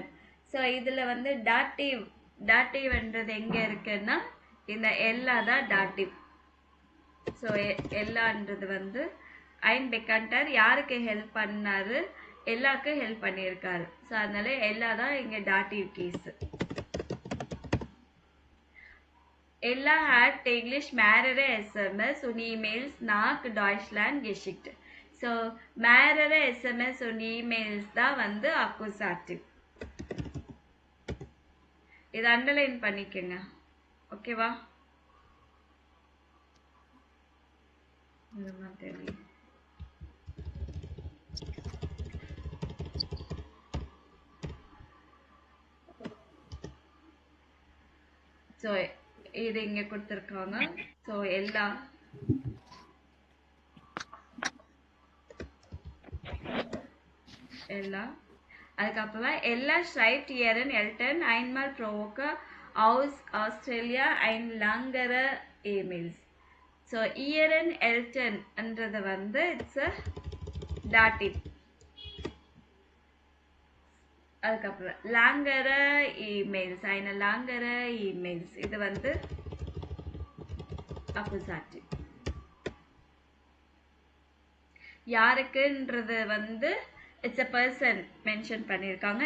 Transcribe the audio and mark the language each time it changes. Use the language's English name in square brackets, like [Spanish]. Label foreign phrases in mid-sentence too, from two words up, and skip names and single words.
[Tamil] ஸோ இதில் வந்து டாட்டிவ்ன்றது எங்கே இருக்குன்னா, இந்த எல்லா தான் டாட்டிவ். ஸோ எல்லான்றது வந்து [German] ein Bekannter [Tamil] யாருக்கு ஹெல்ப் பண்ணாரு, எல்லாருக்கும் ஹெல்ப் பண்ணியிருக்காரு. ஸோ அதனால எல்லா தான் இங்கே [English] dative case. [German] Ella hat täglich mehrere SMS und E-Mails nach Deutschland geschickt. So, mehrere SMS und E-Mails [Tamil] தான் வந்து [German] accusative. [Tamil] இதை அண்டர்லைன் பண்ணிக்கங்க. ஓகேவா? இந்த மாதிரி ஸோ இது இங்க கொடுத்துருக்காங்க. ஸோ எல்லாம் அதுக்கப்புறமா எல்லாம் [German] schreibt ihren Eltern einmal pro Woche aus Australia ein langere E-Mails. [Tamil] ஸோ [German] ihren Eltern [Tamil] என்றது வந்து [English] it's a dative. [German] அதுக்கப்புறம் langere E-Mails, eine langere E-Mails, [Tamil] இது வந்து accusative. யாருக்குன்றது வந்து [English] it's a person mention [Tamil] பண்ணியிருக்காங்க.